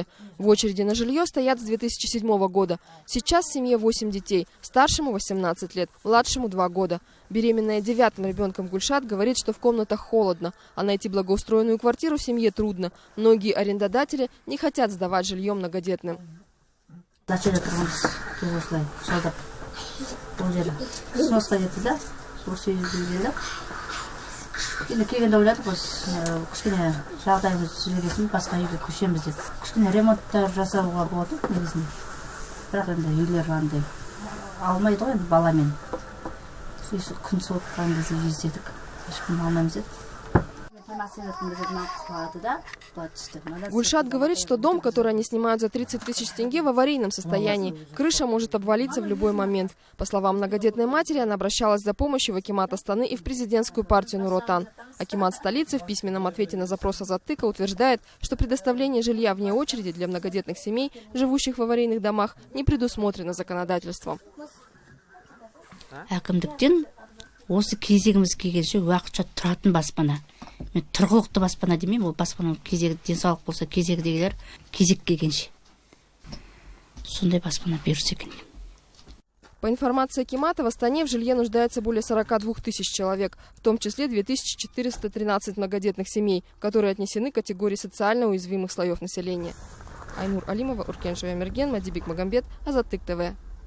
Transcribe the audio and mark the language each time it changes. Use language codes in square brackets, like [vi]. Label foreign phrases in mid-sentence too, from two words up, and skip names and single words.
[ru] В очереди на жилье стоят с 2007 года. Сейчас в семье 8 детей. Старшему 18 лет, младшему 2 года. Беременная 9-м ребенком Гульшат говорит, что в комнатах холодно, а найти благоустроенную квартиру в семье трудно. Многие арендодатели не хотят сдавать жилье многодетным. [kk] Бұл жері сносқа кетті да, осы үйде. Енді келгенде ойладық, кішкене жағдайымыз түзелгесін басқа үйге көшеміз деді. Кішкене ремонттар жасауға болды негізінде. Бірақ енді үйлер андай алмайды ғой енді баламен. Күн суытқан кезде іздедік. Ешкім алмаймыз деді. [ru] Гульшат говорит, что дом, который они снимают за 30 тысяч тенге, в аварийном состоянии. Крыша может обвалиться в любой момент. По словам многодетной матери, она обращалась за помощью в акимат Астаны и в президентскую партию Нур Отан. Акимат столицы в письменном ответе на запрос Азаттыка утверждает, что предоставление жилья вне очереди для многодетных семей, живущих в аварийных домах, не предусмотрено законодательством. [kk] Осы кезегіміз келгенше уақытша тұратын баспана. Мен тұрғылықты баспана демеймін, ол баспананың кезегі денсаулық болса кезегідегілер кезек келгенше. Сондай баспана берсе екен. [ru] По информации акимата, в Астане в жилье нуждается более 42 тысяч человек, в том числе 2413 многодетных семей, которые отнесены к категории социально уязвимых слоев населения. Айнур Алимова, Уркен Шевемерген, Мадибик Магомбет, Азаттык ТВ.